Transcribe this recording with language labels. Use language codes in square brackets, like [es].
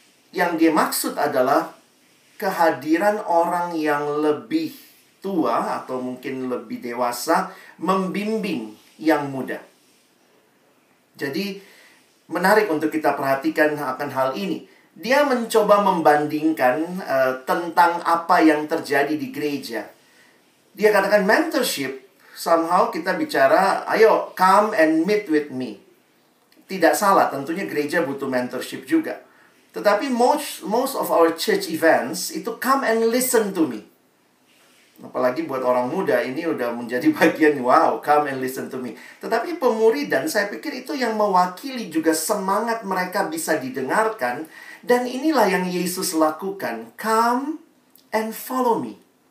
[id] Yang dia maksud adalah kehadiran orang yang lebih tua atau mungkin lebih dewasa membimbing yang muda. Jadi menarik untuk kita perhatikan akan hal ini. Dia mencoba membandingkan tentang apa yang terjadi di gereja. Dia katakan mentorship, somehow kita bicara, ayo [en] come and meet with me. [id] Tidak salah, tentunya gereja butuh mentorship juga. Tetapi [en] most of our church events [id] itu [en] come and listen to me. [id] Apalagi buat orang muda ini udah menjadi bagian, wow, [en] come and listen to me. [id] Tetapi pemuridan, saya pikir itu yang mewakili juga semangat mereka bisa didengarkan. Dan inilah yang Yesus lakukan, [en] come and follow me.